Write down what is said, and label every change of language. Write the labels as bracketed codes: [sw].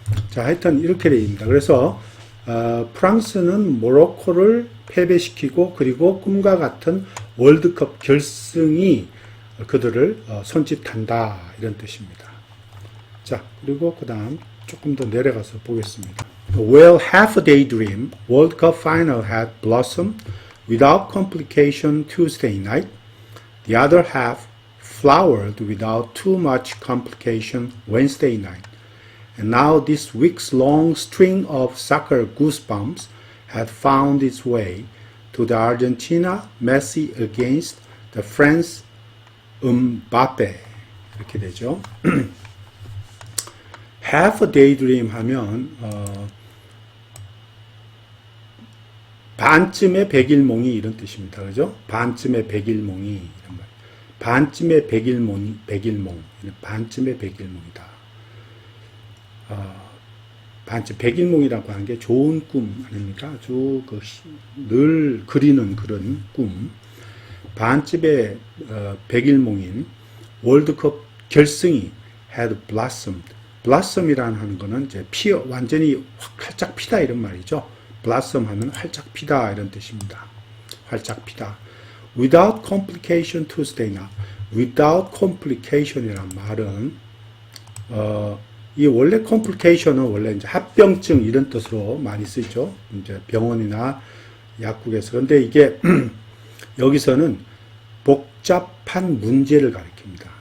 [ko] 자, 하여튼 이렇게 되어 있습니다. 그래서 프랑스는 모로코를 패배시키고 그리고 꿈과 같은 월드컵 결승이 그들을 손짓한다 이런 뜻입니다. 자, 그리고 그 다음 조금 더 내려가서 보겠습니다. [en] Well, half a day dream, World Cup final had blossomed without complication Tuesday night. The other half flowered without too much complication Wednesday night. And now this week's long string of soccer goosebumps had found its way to the Argentina Messi against the France Mbappe. [ko] 이렇게 되죠. [en] Half a daydream [ko] 하면 반쯤의 백일몽이 이런 뜻입니다. 그죠? 반쯤의 백일몽이 이런 말. 반쯤의 백일몽, 반쯤의 백일몽이다. 반쯤 백일몽이라고 하는 게 좋은 꿈 아닙니까? 아주 늘 그리는 그런 꿈. 반쯤의 백일몽인 월드컵 결승이 [en] had blossomed. [ko] blossom이라는 거는 이제 완전히 활짝 피다 이런 말이죠. blossom 하면 활짝 피다 이런 뜻입니다. 활짝 피다. [en] without complication to stay now. [ko] without complication이란 말은 이 원래 complication은 원래 이제 합병증 이런 뜻으로 많이 쓰죠. 이제 병원이나 약국에서. 그런데 이게 여기서는 복잡한 문제를 가리킵니다.